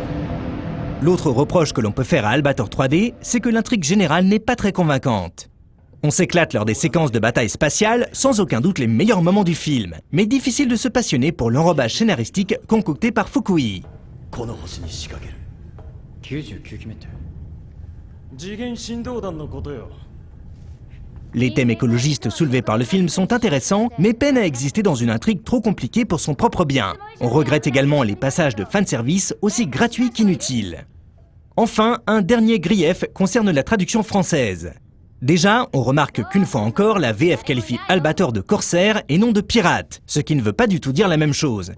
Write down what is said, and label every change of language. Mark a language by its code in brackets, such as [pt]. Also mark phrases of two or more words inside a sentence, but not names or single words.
[fr] L'autre reproche que l'on peut faire à Albator 3D, c'est que l'intrigue générale n'est pas très convaincante. On s'éclate lors des séquences de bataille spatiale, sans aucun doute les meilleurs moments du film. Mais difficile de se passionner pour l'enrobage scénaristique concocté par Fukui. [ja] この星に仕掛ける 99機目って次元振動弾のことよ [fr] Les thèmes écologistes soulevés par le film sont intéressants, mais peinent à exister dans une intrigue trop compliquée pour son propre bien. On regrette également les passages de fanservice aussi gratuits qu'inutiles. Enfin, un dernier grief concerne la traduction française. Déjà, on remarque qu'une fois encore, la VF qualifie Albator de corsaire et non de pirate, ce qui ne veut pas du tout dire la même chose.